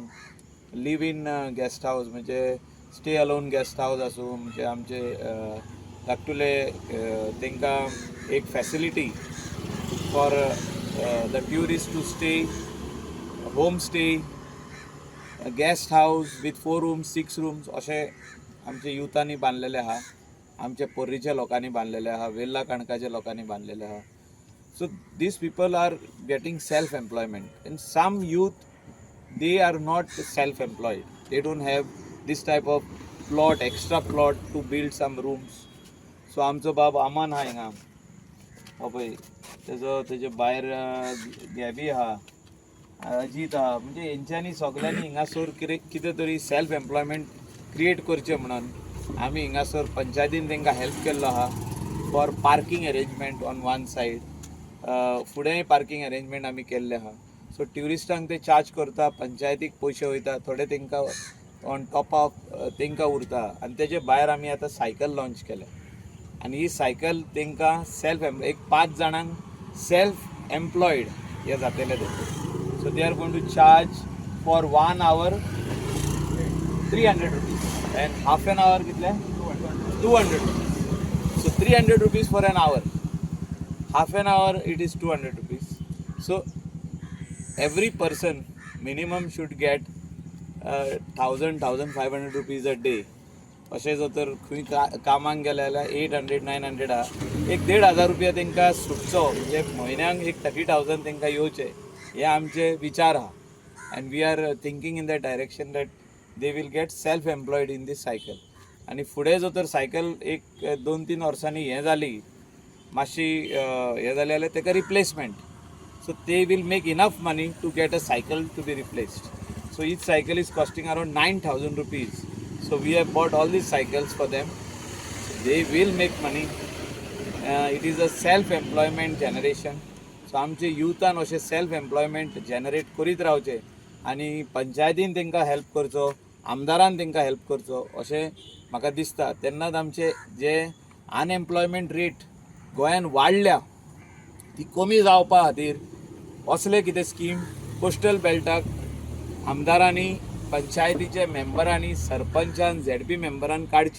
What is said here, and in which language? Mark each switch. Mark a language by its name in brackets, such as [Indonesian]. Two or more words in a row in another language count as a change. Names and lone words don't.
[English] live in guest house [Konkani] म्हणजे [English] stay alone guest house [Konkani] आसूं म्हणजे आमचे धाकटुले तांकां एक [English] facility for the tourist to stay, home stay, guest house with 4 rooms 6 rooms [Konkani] अशे आमचे युथांनी बांदलेले आहा. आमचे पोर्रीच्या लोकांनी बांदलेले आहा, वेल्ला काणकाच्या लोकांनी बांदलेले आहा. [English] So these people are getting self-employment. And some youth, they are not self-employed. They don't have this type of plot extra plot to build some rooms. [Konkani] सो आमचो बाब आमान आहा हिंगा हो पळय तेजे भायर गॅबी आहा, अजीत आहा, म्हणजे हेंच्यांनी सगळ्यांनी हिंगासर कितें तरी [English] self employment create [Konkani] करचें म्हणून आमी हिंगासर पंचायतीन तांकां हेल्प केल्लो आहा [English] for parking arrangement on one side. [Konkani] फुडेंय [English] parking arrangement [Konkani] आमी केल्ले आहा. सो ट्युरिस्टांक ते चार्ज करता, पंचायतीक पयशे वयता, थोडे तांकां [English] on top of [Konkani] तांकां उरता. आनी तेजे भायर आमी आतां सायकल लॉन्च केल्या आनी ही सायकल तांकां एक 5 जाणांक [English] self employed [Konkani] हे जातले ते. [English] so they are going to charge for 1 hour 300 rupees and half an hour कितले 200 rupees. So 300 rupees for an hour, half an hour it is 200 rupees. So every person minimum should get 1,500 rupees a day. [Konkani] अशें जर तर खंय कामाक गेले जाल्यार 800-900 एक 1,500 रुपया तांकां सुटचो, म्हणजे म्हयन्याक एक 30,000 तांकां येवचे, हे आमचे विचार आहा. [English] and we are thinking in that direction that they will get self employed in these cycle. [Konkani] आनी फुडें जर तर सायकल एक 2-3 वर्सांनी हें जाली, मातशी हें जाली जाल्यार ताका रिप्लेसमेंट. [English] so they will make enough money to get a cycle to be replaced. So each cycle is costing around 9,000 rupees. So we have bought all these cycles for them. They will make money. It is a self-employment generation. [Konkani] So आमचे युथान अशें [English] self employment generate [Konkani] करीत रावचे आनी पंचायतीन तांकां हेल्प करचो, आमदारान तांकां हेल्प करचो अशें म्हाका दिसता. तेन्नाच आमचे जे [English] unemployment rate [Konkani] गोंयान वाडल्या ती कमी जावपा खातीर असले कितें स्कीम कोस्टल बेल्टाक आमदारांनी, पंचायतीचे मेंबरांनी, सरपंचान, ZP मेंबरान काडची.